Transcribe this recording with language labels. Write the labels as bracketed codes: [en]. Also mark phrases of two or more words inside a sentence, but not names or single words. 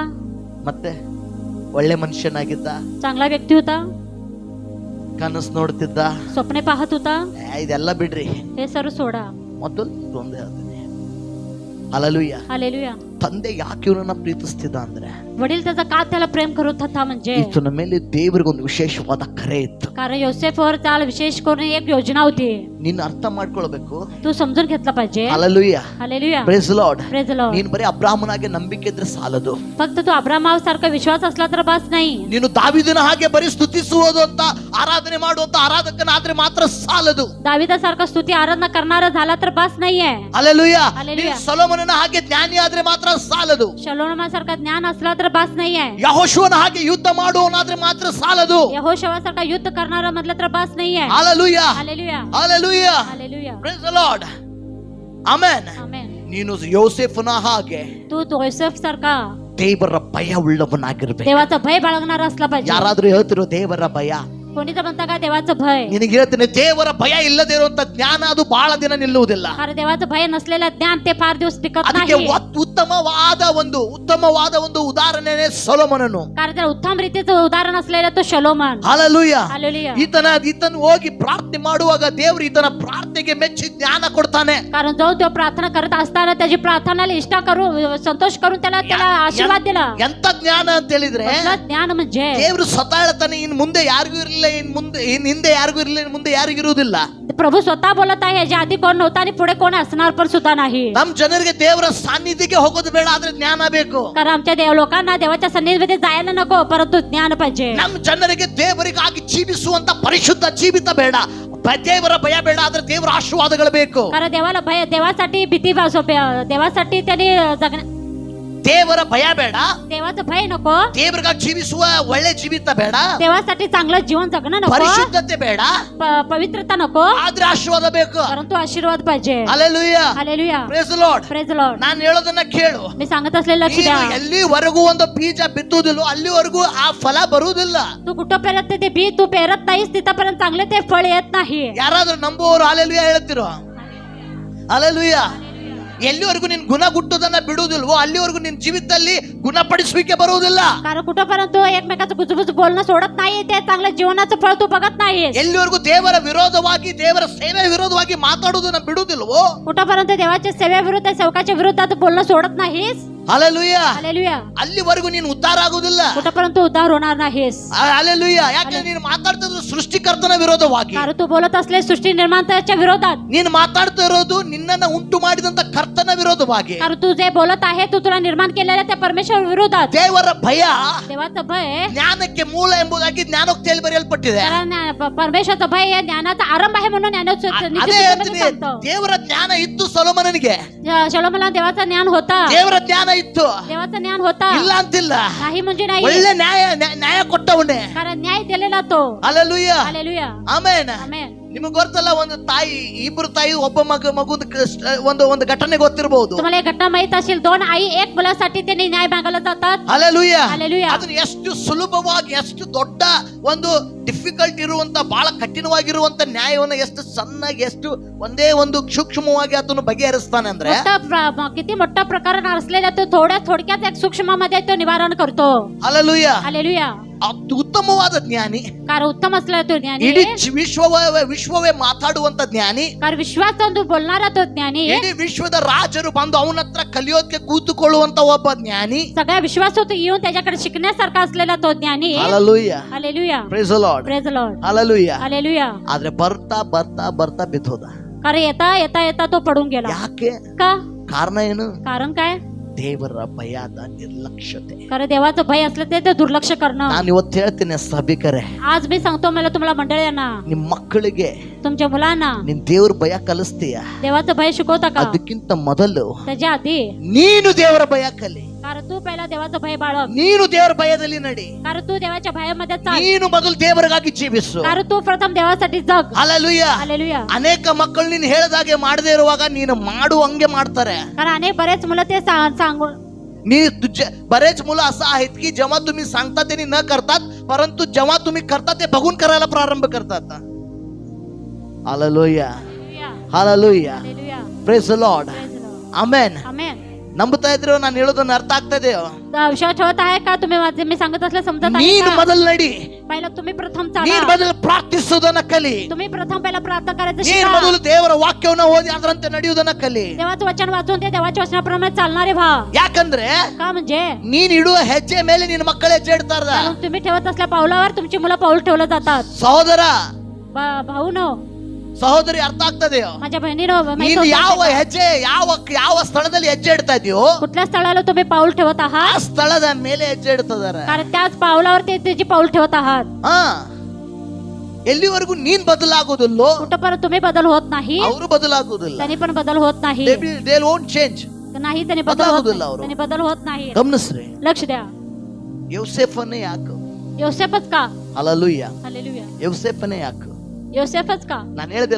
[kn] ಮತ್ತೆ ಒಳ್ಳೆ ಮನುಷ್ಯನಾಗಿದ್ದ, [mr] चांगला व्यक्ती होता, [kn] ಕನಸು ನೋಡ್ತಿದ್ದ. [mr] स्वप्ने पाहत होता. [kn] ಇದೆಲ್ಲ ಬಿಡ್ರಿ, [mr] हे सर्व सोडा. [kn] ಮೊದಲು ಒಂದೇ ಹೇಳ್ತೀನಿ. ಹalleluya. [mr] हालेलुया. [kn] ತಂದೆ ಯಾಕೆ ಇವನನ್ನ ಪ್ರೀತಿಸ್ತಿದ್ದ ಅಂದ್ರೆ [mr] वडील त्याचा का त्याला प्रेम करत होता म्हणजे [kn] ಈತನ ಮೇಲೆ ದೇವರಿಗೊಂದು ವಿಶೇಷವಾದ ಕರೆ ಇತ್ತು. [mr] कारण योसेफवर त्याला विशेष करून एक योजना होती. [kn] ನೀನ್ ಅರ್ಥ ಮಾಡ್ಕೊಳ್ಬೇಕು. [mr] तू समजून घेतला पाहिजे. हालेलुया, हालेलुया, [en] Praise Lord. Praise Lord. [kn] ನೀನ್ ಬರೀ ಅಬ್ರಾಹ್ಮನಾಗೆ ನಂಬಿಕೆ ಇದ್ರೆ ಸಾಲದು. [mr] फक्त तू अब्राहमाव सारखा विश्वास असला तर बस नाही. [kn] ನೀನು ದಾವೀದನ ಹಾಗೆ ಬರೀ ಸ್ತುತಿಸುವುದು ಅಂತ ಆರಾಧನೆ ಮಾಡುವಂತ ಆರಾಧಕನಾದ್ರೆ ಮಾತ್ರ ಸಾಲದು. [mr] दाविदासारखा स्तुती आराधना करणारा झाला तर बस नाहीये. हालेलुया. हालेलुया. [kn] ನೀನು ಸೊಲೊಮೋನನ ಹಾಗೆ ಜ್ಞಾನಿ ಆದ್ರೆ ಮಾತ್ರ ಸಾಲದು. [mr] शलोमोनासारखा ज्ञान असला तर बस नाहीये. [kn] ಯೆಹೋಶುವನ ಹಾಗೆ ಯುದ್ಧ ಮಾಡುವವನಾದ್ರೆ ಮಾತ್ರ ಸಾಲದು. [mr] यहोशुवासारखा युद्ध करणारा म्हटलं तर बस नाहीये. हालेलुया, हालेलुया, हालेलुया, हालेलुया. [en] Praise the Lord. [kn] ಆಮೆನ್. [mr] आमेन. [kn] ನೀನು ಯೋಸೇಫನ ಹಾಗೆ [mr] तू योसेफ सारखा [kn] ದೇವರ ಭಯ ಉಳ್ಳವನಾಗಿರ್ಬೇಕು. [mr] देवाचा भय बाळगणारा असला पाहिजे. [kn] ಯಾರಾದ್ರೂ ಹೇಳ್ತಿರೋ ದೇವರ ಭಯ? [mr] कोणी तर म्हणता का देवाचं भय? [kn] ನಿನಗೆ ಹೇಳ್ತೀನಿ, ದೇವರ ಭಯ ಇಲ್ಲದೆ ಇರುವಂತ ಜ್ಞಾನ ಅದು ಬಹಳ ದಿನ ನಿಲ್ಲುವುದಿಲ್ಲ. [mr] कारण देवाचं भय नसलेलं ज्ञान ते फार दिवस टिकत [kn] ಅದಕ್ಕೆ [mr] नाही. [kn] ಉತ್ತಮವಾದ ಒಂದು ಉದಾಹರಣೆನೇ ಸೊಲೊಮೋನನು. [mr] कारण त्याला उत्तम रीतीचं उदाहरण असलेलं तो शलोमन. [kn] ಹಾಲೆಲೂಯಾ. [mr] हालेलुया. [kn] ಈತನ ಹೋಗಿ ಪ್ರಾರ್ಥನೆ ಮಾಡುವಾಗ ದೇವರು ಈತನ ಪ್ರಾರ್ಥನೆಗೆ ಮೆಚ್ಚಿ ಜ್ಞಾನ ಕೊಡ್ತಾನೆ. [mr] कारण जो तो प्रार्थना करत असताना त्याची प्रार्थनाला इष्टा करून संतोष करून त्याला आशीर्वाद दिला. [kn] ಎಂತ ಜ್ಞಾನ ಅಂತ ಹೇಳಿದ್ರೆ [mr] ज्ञान म्हणजे [kn] ದೇವರು ಸ್ವತಃ ಹೇಳ್ತಾನೆ, ಇನ್ ಮುಂದೆ ಯಾರಿಗೂ ಇರಲಿಲ್ಲ, ಇನ್ ಹಿಂದೆ ಯಾರಿಗೂ ಇರಲಿಲ್ಲ, ಇನ್ ಮುಂದೆ ಯಾರಿಗೂ ಇರುವುದಿಲ್ಲ. [mr] प्रभू स्वतः बोलत आहे, याच्या आधी कोण नव्हता आणि पुढे कोण असणार पण सुद्धा नाही. [kn] ನಮ್ ಜನರಿಗೆ ದೇವರ ಸಾನ್ನಿಧ್ಯಕ್ಕೆ ಹೋಗೋದು ಬೇಡ, ಆದ್ರೆ ಜ್ಞಾನ ಬೇಕು. [mr] कारण आमच्या लोकांना देवाच्या सन्निधीमध्ये जायला नको, परंतु ज्ञान पाहिजे. [kn] ನಮ್ ಜನರಿಗೆ ದೇವರಿಗಾಗಿ ಜೀವಿಸುವಂತ ಪರಿಶುದ್ಧ ಜೀವಿತ ಬೇಡ, ದೇವರ ಭಯ ಬೇಡ, ಆದ್ರೆ ದೇವರ ಆಶೀರ್ವಾದಗಳು ಬೇಕು. [mr] कारण देवाला भय, देवासाठी भीती, देवासाठी त्याने जगण्या, [kn] ದೇವರ ಭಯ ಬೇಡ, [mr] देवाचं भय नको, [kn] ದೇವರಿಗಾಗಿ ಜೀವಿಸುವ ಒಳ್ಳೆ ಜೀವಿತ ಬೇಡ, [mr] देवासाठी चांगलं जीवन जगणं नको, [kn] ಪರಿಶುದ್ಧತೆ ಬೇಡ, [mr] पवित्रता नको, [kn] ಆದ್ರೆ ಆಶೀರ್ವಾದ ಬೇಕು. [mr] परंतु आशीर्वाद पाहिजे. हालेलुया, हालेलुया, [en] Praise the Lord. Praise the Lord. [kn] ನಾನು ಹೇಳೋದನ್ನ ಕೇಳು. [mr] मी सांगत असलेलं लक्ष द्या. [kn] ನೀನು ಎಲ್ಲಿವರೆಗೂ ಒಂದು ಬೀಜ ಬಿತ್ತುವುದಿಲ್ಲ ಅಲ್ಲಿವರೆಗೂ ಆ ಫಲ ಬರುವುದಿಲ್ಲ. [mr] तू कुठं पेरत ते बी तू पेरत नाहीस तिथपर्यंत चांगले ते फळ येत नाही. [kn] ಯಾರಾದ್ರೂ ನಂಬುವವರು ಹಾಲೆಲುಯಾ ಹೇಳ್ತಿರೋ? ಹಾಲೆಲುಯಾ. ಎಲ್ಲಿವರೆಗೂ ನೀನ್ ಗುಣ ಗುಟ್ಟುದನ್ನ ಬಿಡುವುದಿಲ್ವೋ ಅಲ್ಲಿವರೆಗೂ ನಿನ್ ಜೀವಿತದಲ್ಲಿ ಗುಣಪಡಿಸುವಿಕೆ ಬರುವುದಿಲ್ಲ. [mr] कारण कुठपर्यंत तू एकमेकाचं गुजबुज बोलणं सोडत नाही, ते चांगलं जीवनाचं फळ तू बघत नाहीस. [kn] ಎಲ್ಲಿವರೆಗೂ ದೇವರ ವಿರೋಧವಾಗಿ ದೇವರ ಸೇವೆ ವಿರೋಧವಾಗಿ ಮಾತಾಡುವುದನ್ನ ಬಿಡುವುದಿಲ್ವೋ [mr] कुठपर्यंत देवाच्या सेवेविरुद्ध सेवकाच्या विरोधात बोलणं सोडत नाहीस. [kn] ಹಾಲೆಲುಯಾ. [mr] हालेलुया. [kn] ಅಲ್ಲಿವರೆಗೂ ನೀನು ಉದ್ಧಾರ ಆಗುವುದಿಲ್ಲ. [mr] कुठपर्यंत उद्धार होणार नाहीस. [kn] ಹಾಲೆಲುಯಾ. ಯಾಕೆ ನೀನು ಮಾತಾಡ್ತಿರೋದು ಸೃಷ್ಟಿಕರ್ತನ ವಿರೋಧವಾಗಿ. [mr] कारण तू बोलत असले सृष्टी निर्मात्याच्या विरोधात. [kn] ನೀನು ಮಾತಾಡ್ತಾ ಇರೋದು ನಿನ್ನನ್ನ ಉಂಟು ಮಾಡಿದಂತ ಕರ್ತನ ವಿರೋಧವಾಗಿ. [mr] कारण तू जे बोलत आहे तू तुला निर्माण केलेल्या त्या परमेश्वर विरोधात. [kn] ದೇವರ ಭಯ [mr] देवाचं भय [kn] ಜ್ಞಾನಕ್ಕೆ ಮೂಲ ಎಂಬುದಾಗಿ ಜ್ಞಾನೋಕ್ತಿಯಲ್ಲಿ ಬರೆಯಲ್ಪಟ್ಟಿದೆ. [mr] कारण परमेश्वराचं भय हे ज्ञानाचा आरंभ आहे म्हणून [kn] ಅದೇ ಹೇಳ್ತೀನಿ, ದೇವರ ಜ್ಞಾನ ಇತ್ತು ಸೊಲೊಮೋನನಿಗೆ. [mr] शलोमोनला देवाचं ज्ञान होता. [kn] ದೇವರ ಜ್ಞಾನ ಇತ್ತು, [mr] देवाचं ज्ञान होता, [kn] ಇಲ್ಲ ಅಂತಿಲ್ಲ. [mr] नाही म्हणजे नाही. [kn] ಒಳ್ಳೆ ನ್ಯಾಯ ಕೊಟ್ಟವನೇ. [mr] कारण न्याय दिलेला तो. [kn] ಹಾಲೆಲೂಯಾ, [mr] हालेलुया, [kn] ಆಮೆನ್. [mr] आमेन. [kn] ನಿಮಗೆ ಗೊತ್ತಲ್ಲ, ಒಂದು ತಾಯಿ, ಇಬ್ರು ತಾಯಿ, ಒಬ್ಬ ಮಗುದ ಒಂದು ಘಟನೆ ಗೊತ್ತಿರಬಹುದು. [mr] तुम्हाला एक घटना माहित असेल, दोन आई एक मुलासाठी त्यांनी न्याय मागायला जातात. [kn] ಹಾಲೆಲೂಯಾ. [mr] हालेलुया. [kn] ಅದನ್ನ ಎಷ್ಟು ಸುಲಭವಾಗಿ, ಎಷ್ಟು ದೊಡ್ಡ ಒಂದು ಡಿಫಿಕಲ್ಟ್ ಇರುವಂತ, ಬಹಳ ಕಠಿಣವಾಗಿರುವಂತ ನ್ಯಾಯವನ್ನು ಎಷ್ಟು ಸಣ್ಣಾಗಿ, ಎಷ್ಟು ಒಂದೇ ಒಂದು ಸೂಕ್ಷ್ಮವಾಗಿ ಅದನ್ನು ಬಗೆಹರಿಸ್ತಾನೆ ಅಂದ್ರೆ, [mr] किती मोठा प्रकार असलेला तो थोडक्यात एक सूक्ष्ममध्ये तो निवारण करतो. [kn] ಹಾಲೆಲೂಯಾ. [mr] हालेलुया. [kn] ಅದು ಉತ್ತಮವಾದ ಜ್ಞಾನಿ. [mr] कारण उत्तम असला तो ज्ञानी. [kn] ಇಡೀ ವಿಶ್ವವೇ ಮಾತಾಡುವಂತ ಜ್ಞಾನಿ. [mr] कारण विश्वास बोलणारा तो ज्ञानी. [kn] ಇಡೀ ವಿಶ್ವದ ರಾಜರು ಬಂದು ಅವನ ಹತ್ರ ಕಲಿಯೋದಕ್ಕೆ ಕೂತುಕೊಳ್ಳುವಂತ ಒಬ್ಬ ಜ್ಞಾನಿ. [mr] सगळ्या विश्वासात येऊन त्याच्याकडे शिकण्यासारखा असलेला तो ज्ञानी. [kn] ಹಾಲೆಲೂಯಾ. [mr] हालेलुया. [en] Praise the Lord. Praise the Lord. [kn] ಹಾಲೆಲೂಯಾ. [mr] हालेलुया. [kn] ಆದ್ರೆ ಬರ್ತಾ ಬರ್ತಾ ಬರ್ತಾ ಬಿದ್ದೋದ. [mr] कारण येता तो पडून गेला. [kn] ಯಾಕೆ? [mr] का? [kn] ಕಾರಣ ಏನು? [mr] कारण काय? [kn] ದೇವರ ಭಯದ ನಿರ್ಲಕ್ಷ್ಯತೆ. [mr] कारण देवाचं भय असलं ते दुर्लक्ष करणं. [kn] ನಾನು ಇವತ್ತು ಹೇಳ್ತೀನಿ ಸಭಿಕರೇ, [mr] आज मी सांगतो मला तुम्हाला मंडळींना, [kn] ನಿಮ್ ಮಕ್ಕಳಿಗೆ [mr] तुमच्या मुलांना [kn] ನೀನ್ ದೇವ್ರ ಭಯ ಕಲಿಸ್ತೀಯ. [mr] देवाचं भय शिकवता का? [kn] ಅದಕ್ಕಿಂತ ಮೊದಲು [mr] त्याच्या आधी [kn] ನೀನು ದೇವರ ಭಯ ಕಲಿ. [mr] कारण तू पहिला देवाचं भय बाळग. [kn] ನೀನು ದೇವರ ಭಯದಲ್ಲಿ ನಡಿ. [mr] कारण तू देवाच्या भयामध्ये चाल. [kn] ನೀನು ಮೊದಲು ದೇವರಿಗಾಗಿ ಜೀವಿಸು. [mr] कारण तू प्रथम देवासाठी जग. [kn] ಹಾಲೆಲೂಯಾ. [mr] हालेलुया. [kn] ಅನೇಕ ಮಕ್ಕಳು ನೀನು ಹೇಳಿದಾಗೆ ಮಾಡದೇ ಇರುವಾಗ ನೀನು ಹಂಗೆ ಮಾಡ್ತಾರೆ. [mr] कारण अनेक बरेच मुलं ते सांगून, बरेच मुलं असं आहेत की जेव्हा तुम्ही सांगता त्यांनी न करतात, परंतु जेव्हा तुम्ही करता ते बघून करायला प्रारंभ करतात. हालेलुया. हालेलुया. हालेलुया. [en] Praise the Lord. Praise the Lord. [mr] आमेन. आमेन. [kn] ನಂಬುತ್ತಾ ಇದ್ರು ನಾನು ಹೇಳೋದನ್ನ ಅರ್ಥ ಆಗ್ತಾ ಇದೆಯೋ? [mr] विश्वास ठेवत आहे का तुम्ही मी सांगत असले समजत आहे [kn] ನೀನು [mr] का? [kn] ಮೊದಲು ನಡಿ, [mr] पहिला तुम्ही प्रथम [kn] ನೀನು [mr] चाला, [kn] ಮೊದಲು ಪ್ರಾರ್ಥಿಸುವುದನ್ನ ಕಲಿ, [mr] तुम्ही प्रथम पहिला प्रार्थना करायचं [kn] ನೀನು [mr] शिका. [kn] ಮೊದಲು ದೇವರ ವಾಕ್ಯವನ್ನ ಓದಿ ಅದರಂತೆ ನಡೆಯುವುದನ್ನ ಕಲಿ. [mr] देवाचं वचन वाचून ते देवाच्या वचनाप्रमाणे चालणारे व्हा. [kn] ಯಾಕಂದ್ರೆ [mr] का म्हणजे [kn] ನೀನ್ ಇಡುವ ಹೆಜ್ಜೆ ಮೇಲೆ ನಿನ್ನ ಮಕ್ಕಳು ಹೆಜ್ಜೆ ಇಡ್ತಾರ. [mr] कारण तुम्ही ठेवत असल्या पावलावर तुमची मुलं पाऊल ठेवलं जातात. [kn] ಸಹೋದರ [mr] भाऊनो, [kn] ಸಹೋದರಿ, ಅರ್ಥ ಆಗ್ತದೆಯೋ? [mr] माझ्या बहिणीनो, [kn] ನೀನು ಯಾವ ಹೆಜ್ಜೆ ಯಾವ ಸ್ಥಳದಲ್ಲಿ ಹೆಜ್ಜೆ ಇಡ್ತಾ ಇದೆಯೋ [mr] कुठल्या स्थळाला तुम्ही पाऊल ठेवत [kn] ಆ [mr] आहात, [kn] ಸ್ಥಳದ ಮೇಲೆ ಹೆಜ್ಜೆ ಇಡ್ತದಾರ. [mr] कारण त्याच पावलावर ते त्याची पाऊल ठेवत आहात. [kn] ಹಾ, ಎಲ್ಲಿವರೆಗೂ ನೀನ್ ಬದಲಾಗೋದಿಲ್ಲೋ [mr] कुठपर्यंत तुम्ही बदल होत नाही, [kn] ಅವರು ಬದಲಾಗೋದಿಲ್ಲ. [mr] त्यांनी पण बदल होत नाही. [en] they won't change. [mr] नाही त्यांनी बदल होत [kn] ಬದಲಾಗೋದಿಲ್ಲ [mr] नाही. [kn] ಅವರು. [mr] त्यांनी बदल होत नाही. [kn] ಗಮನಿಸ್ರಿ, [mr] लक्ष द्या. [kn] ಯೋಸೇಫನೇ ಯಾಕೆ? [mr] योसेफच का? [kn] ಹಲ್ಲೆಲೂಯಾ. [mr] हालेलुया. [kn] ಯೋಸೇಫನೇ ಯಾಕೆ? [mr] योसेफच का? [kn] ನಾನು ಹೇಳ್ದಿಲ್ಲ,